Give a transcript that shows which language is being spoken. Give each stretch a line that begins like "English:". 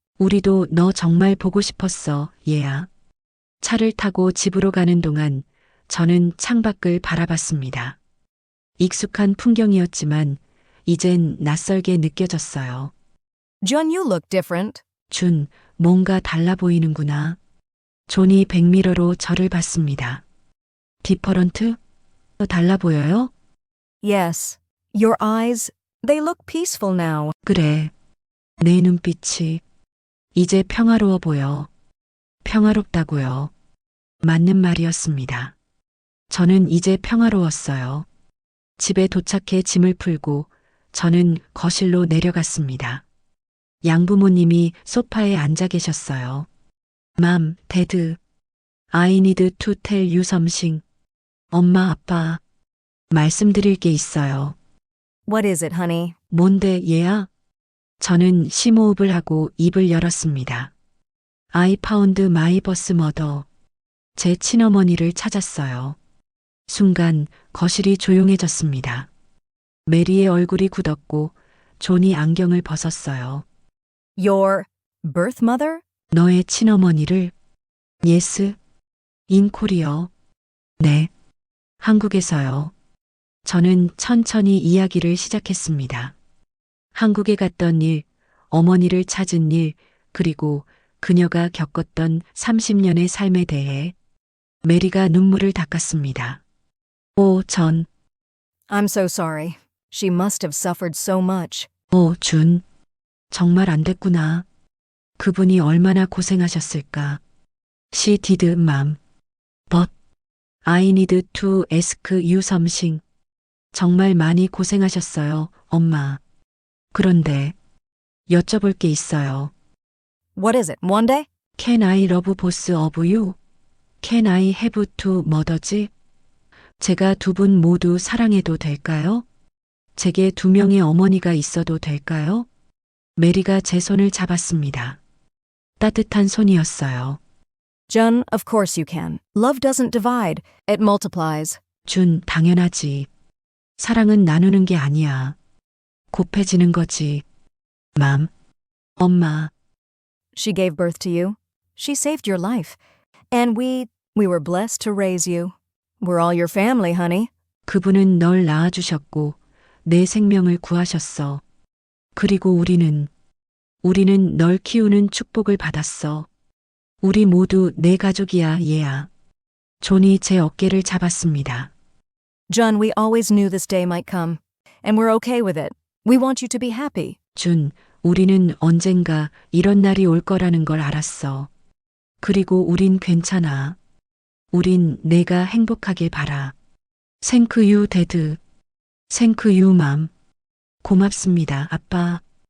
Korean: 우리도 너 정말 보고 싶었어, 얘야. 차를 타고 집으로 가는 동안 저는 창밖을 바라봤습니다. 익숙한 풍경이었지만 이젠 낯설게 느껴졌어요.
English: Jun, you look different.
Korean: 준, 뭔가 달라 보이는구나. 존이 백미러로 저를 봤습니다. 디퍼런트? 달라 보여요?
English: Yes. Your eyes, they look peaceful now.
Korean: 그래. 내 눈빛이 이제 평화로워 보여. 평화롭다고요. 맞는 말이었습니다. 저는 이제 평화로웠어요. 집에 도착해 짐을 풀고 저는 거실로 내려갔습니다. 양부모님이 소파에 앉아 계셨어요.
English: Mom, Dad, I need to tell you something.
Korean: 엄마, 아빠, 말씀드릴 게 있어요.
English: What is it, honey?
Korean: 뭔데, 얘야? 저는 심호흡을 하고 입을 열었습니다.
English: I found my birth mother.
Korean: 제 친어머니를 찾았어요. 순간 거실이 조용해졌습니다. 메리의 얼굴이 굳었고 존이 안경을 벗었어요.
English: Your birth mother?
Korean: 너의 친어머니를?
English: Yes. In Korea.
Korean: 네. 한국에서요. 저는 천천히 이야기를 시작했습니다. 한국에 갔던 일, 어머니를 찾은 일, 그리고 그녀가 겪었던 30년의 삶에 대해 메리가 눈물을 닦았습니다. 전,
English: I'm so sorry. She must have suffered so much.
Korean: 준. 정말 안 됐구나. 그분이 얼마나 고생하셨을까.
English: She did, ma'am. But I need to ask you something.
Korean: 정말 많이 고생하셨어요, 엄마. 그런데 여쭤볼 게 있어요.
English: What is it, one day? Can I love both of you? Can I have two mothers?
Korean: 제가 두 분 모두 사랑해도 될까요? 제게 두 명의 어머니가 있어도 될까요? 메리가 제 손을 잡았습니다. 따뜻한 손이었어요.
English: Jun, of course you can. Love doesn't divide, it multiplies.
Korean: 준, 당연하지. 사랑은 나누는 게 아니야. 곱해지는 거지. 맘, 엄마,
English: She gave birth to you. She saved your life. And we were blessed to raise you. We're all your family, honey.
Korean: 그분은 널 낳아주셨고 내 생명을 구하셨어. 그리고 우리는 널 키우는 축복을 받았어. 우리 모두 내 가족이야, 얘야. 존이 제 어깨를 잡았습니다.
English: Jun, we always knew this day might come. And we're okay with it. We want you to be happy.
Korean: 준, 우리는 언젠가 이런 날이 올 거라는 걸 알았어. 그리고 우린 괜찮아. 우린 내가 행복하길 바라.
English: Thank you, Dad. Thank you, Mom.
Korean: 고맙습니다, 아빠.